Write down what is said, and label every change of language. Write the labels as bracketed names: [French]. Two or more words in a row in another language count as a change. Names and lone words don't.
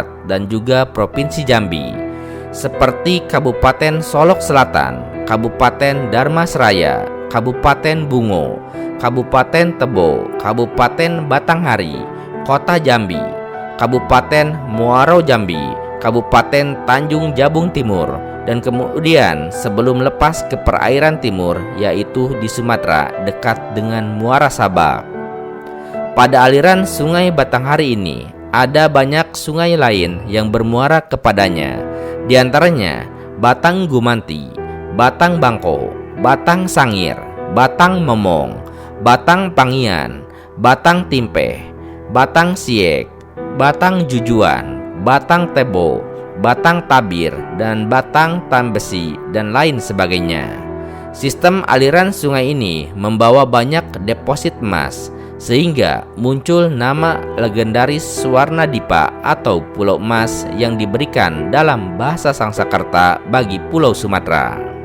[Indonesian] dan juga Provinsi Jambi, seperti Kabupaten Solok Selatan, Kabupaten Dharmasraya, Kabupaten Bungo, Kabupaten Tebo, Kabupaten Batanghari, Kota Jambi, Kabupaten Muaro Jambi, Kabupaten Tanjung Jabung Timur, dan kemudian sebelum lepas ke perairan timur, yaitu di Sumatera dekat dengan Muara Sabak. Pada aliran Sungai Batanghari ini ada banyak sungai lain yang bermuara kepadanya, di antaranya Batang Gumanti, Batang Bangko, Batang Sangir, Batang Memong, Batang Pangian, Batang Timpeh, Batang Siek, Batang Jujuan, Batang Tebo, Batang Tabir, dan Batang Tambesi, dan lain sebagainya. Sistem aliran sungai ini membawa banyak deposit emas, sehingga muncul nama legendaris Suwarnadipa atau Pulau Emas yang diberikan dalam bahasa Sangsekerta bagi Pulau Sumatera.